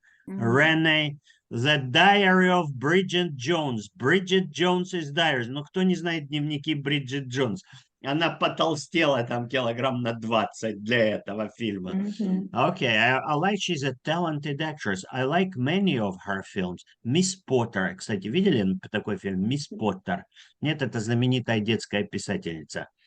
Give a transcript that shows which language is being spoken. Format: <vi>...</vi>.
<en>Renee, The Diary of Bridget Jones. Bridget Jones is Diaries.</en> <ru>Ну, кто не знает дневники Бриджит Джонс? Она потолстела там килограмм на 20 для этого фильма.</ru> <en>Okay, I like she's a talented actress. I like many of her films. Мисс Поттер.</en> <ru>Кстати, видели такой фильм? Мисс Поттер. Нет, это знаменитая детская писательница.</ru>